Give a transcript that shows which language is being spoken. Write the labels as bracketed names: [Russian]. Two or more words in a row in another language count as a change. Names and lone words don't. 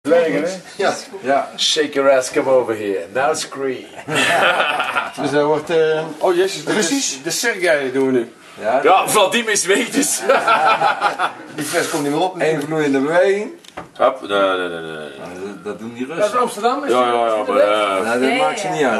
[Dutch] Dwergen, hè? Ja. Ja. [English] Shake your ass, come over here. Now scream. [Dutch] Dus dat wordt... Oh jezus, Russisch? De Sergei doen we nu. Ja, Vladimir is weg dus. Die fles komt niet meer op. Eén vloeiende beweging. Hop, nee. Dat doen die Dat is Russen. Amsterdam? Is Ja, maar Nou, dat maakt ze niet uit.